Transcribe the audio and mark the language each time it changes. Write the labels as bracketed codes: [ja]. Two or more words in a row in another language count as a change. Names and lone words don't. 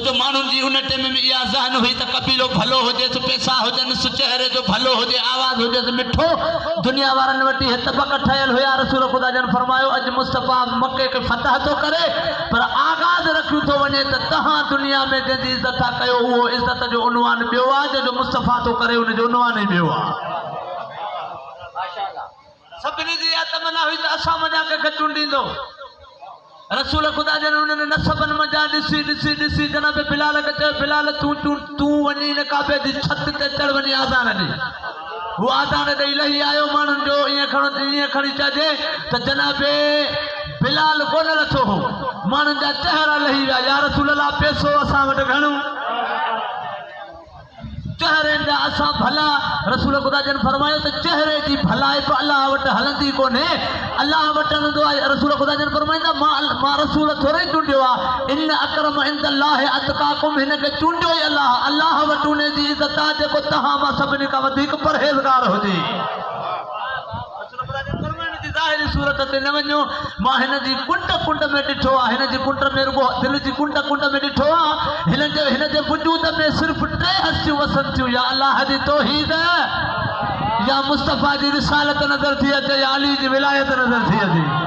[sd] जो माण्हुनि जी उन टाइम में इहा ज़हन हुई त कबीलो भलो हुजेसि पैसा हुजनि चहिरे जो भलो हुजे आवाज़ हुजेसि मिठो दुनिया वारनि वटि हित बक ठहियल हुया रसूल ख़ुदा जन फरमायो अॼु मुस्तफ़ा मके खे फतह थो करे पर आगाज़ रखियो थो वञे त तव्हां दुनिया में जंहिंजी इज़त था कयो उहो इज़त जो उनवान ॿियो आहे जंहिंजो मुस्तफ़ा थो करे उनजो उनवान ई ॿियो आहे सभिनी जी इहा तमन्ना हुई त असां मज़ा कंहिंखे चूंडींदो रसूल ख़ुदा जन उन्हनि नसबनि मज़ा ॾिसी ॾिसी ॾिसी जनाब बिलाल खे चयो बिलाल तूं वञी हिन काबे जी छत ते चढ़ वञी आज़ान ॾे हू आज़ान ॾेई लही आयो माण्हुनि जो ईअं खणी चइजे त जनाब बिलाल कोन लथो हो माण्हुनि जा चहिरा लही विया या रसूल अल्लाह पैसो असां वटि घणो चेहरे जा असां भला रसूल ख़ुदा जन फरमायो त चेहरे जी भलाई बि अल्लाह वटि हलंदी कोन्हे अल्लाह वटि हलंदो आहे रसूल ख़ुदा जन फरमाईंदा मां रसूल थोरे चूंडियो आहे [ar] إن أكرم عند الله أتقاكم [sd] हिन खे चूंडियो ई अल्लाह वटि उन जी इज़त आहे जेको तव्हां मां सभिनी खां वधीक परहेज़गार हुजे ज़ाहिरी सूरत ते न वञो मां हिन जी कुंड में ॾिठो आहे हिन जी कुंड में रुगो दिलि जी कुंड में ॾिठो आहे हिन जे वजूद में सिर्फ़ु 3 हस्तियूं वसनि थियूं या अल्लाह जी तौहीद या मुस्तफ़ा जी रिसालत नज़र थी अचे या अली जी विलायत नज़र थी अचे